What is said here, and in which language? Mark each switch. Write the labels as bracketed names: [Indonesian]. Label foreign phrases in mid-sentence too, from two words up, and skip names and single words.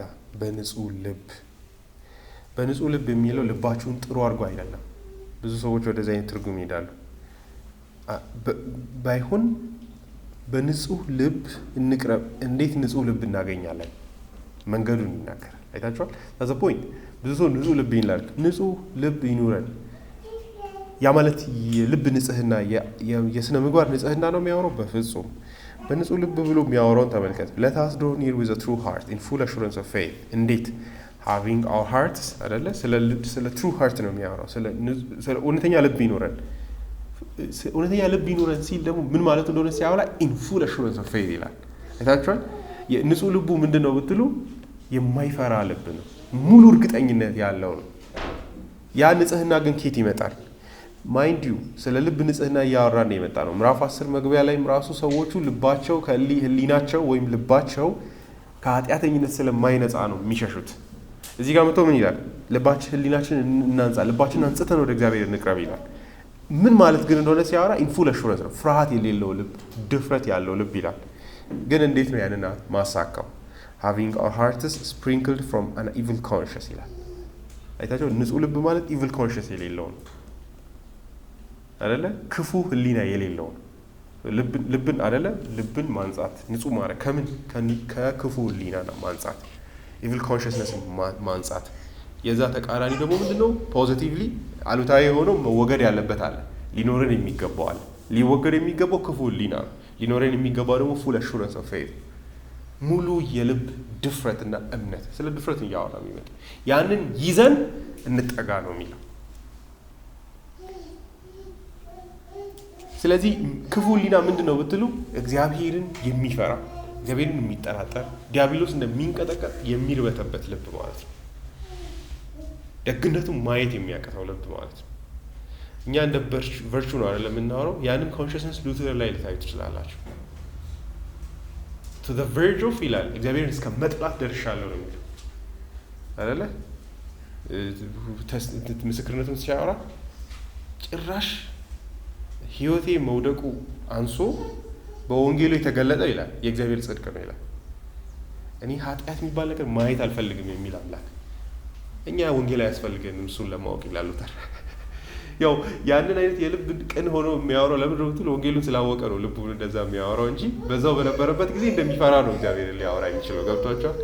[Amharic] በንጹህ ልብ። በንጹህ ልብ የሚለው ልባችሁን ጥሩ አድርጎ አይደለም። ብዙ ሰዎች ወደዚህ አይነት ትርጉም ይሄዳሉ። ባይሆን በንጹህ ልብ እንቅረብ። እንዴት ንጹህ ልብ እናገኛለን? መንገዱን ይናገራል። አይታችኋል? [English] that's the point። [Amharic] ብዙ ሰው ንጹህ ልብ ይላል። ንጹህ ልብ ይኑረን። ያ ማለት የልብ ንጽህና የስነ ምግባር ንጽህና ነው የሚያወራው? በፍጹም። በንጹህ ልብ ብሎ የሚያወራውን ተመልከት። [English] let us draw near with a true heart in full assurance of faith። [Amharic] እንዴት? [English] having our hearts [Amharic] አይደለ? ስለ [English] true heart [Amharic] ነው የሚያወራው። ስለ እውነተኛ ልብ ይኑረን። እውነተኛ ልብ ይኑረን ሲል ደግሞ ምን ማለት እንደሆነ ሲያወራ [English] in full assurance of faith [Amharic] ይላል። አይታችኋል? የንጹህ ልቡ ምንድነው ብትሉ የማይፈራ ልብ ነው። ሙሉ እርግጠኝነት ያለው ነው። ያ ንጽህና ግን ከየት ይመጣል? [English] mind you [Amharic] ስለ ልብ ንጽህና እያወራን የመጣ ነው። ምዕራፍ 10 መግቢያ ላይም ራሱ ሰዎቹ ልባቸው ህሊናቸው ወይም ልባቸው ከኃጢአተኝነት ስለማይነጻ ነው የሚሸሹት። እዚህ ጋር መጥቶ ምን ይላል? ልባችን ህሊናችን እናንጻ፣ ልባችን አንጽተን ወደ እግዚአብሔር እንቅረብ ይላል። ምን ማለት ግን እንደሆነ ሲያወራ [English] in full assurance [Amharic] ነው። ፍርሃት የሌለው ልብ፣ ድፍረት ያለው ልብ ይላል። ግን እንዴት ነው ያንን ማሳካው? [English] having our hearts sprinkled from an evil conscience [Amharic] ይላል። አይታችሁ ንጹህ ልብ ማለት [English] evil conscience [Amharic] የሌለው ነው አይደለ? ክፉ ህሊና የሌለው ነው። ልብን አይደለ? ልብን ማንጻት ንጹህ ማድረግ ከምን? ከክፉ ህሊና ነው ማንጻት፣ [English] evil consciousness [Amharic] ማንጻት። የዛ ተቃራኒ ደግሞ ምንድነው? ፖዚቲቭሊ አሉታዊ የሆነው መወገድ ያለበት አለ፣ ሊኖረን የሚገባው አለ። ሊወገድ የሚገባው ክፉ ህሊና ነው። ሊኖረን የሚገባው ደግሞ [English] full assurance of faith፣ [Amharic] ሙሉ የልብ ድፍረትና እምነት። ስለ ድፍረት እያወራ የሚመጣ ያንን ይዘን እንጠጋ ነው የሚለው። ስለዚህ ክፉ ህሊና ምንድነው ብትሉ እግዚአብሔርን የሚፈራ እግዚአብሔርን የሚጠራጠር ዲያብሎስ እንደሚንቀጠቀጥ የሚርበተበት ልብ ማለት ነው። ደግነቱን ማየት የሚያቀተው ልብ ማለት ነው። እኛ እንደ ቨርቹ ነው አይደለም የምናወራው። ያንን ኮንሽስነስ ሉተር ላይ ልታዩ ትችላላችሁ። [English] to the verge of [Amharic] ይላል እግዚአብሔርን እስከ መጥላት ደርሻለሁ ነው የሚለው አይደለ? ምስክርነቱን ሲያወራ ጭራሽ ህይወቴ መውደቁ አንሶ በወንጌሉ የተገለጠ ይላል የእግዚአብሔር ጽድቅ ነው ይላል። እኔ ኃጢአት የሚባል ነገር ማየት አልፈልግም የሚል አምላክ። እኛ ወንጌል አያስፈልገንም እሱን ለማወቅ ይላሉ። ያው ያንን አይነት የልብ ቅን ሆኖ የሚያወራው ለምን ነው ብትሉ ወንጌሉን ስላወቀ ነው ልቡን እንደዛ የሚያወራው እንጂ በዛው በነበረበት ጊዜ እንደሚፈራ ነው እግዚአብሔርን ሊያወራ የሚችለው። ገብቷቸዋል?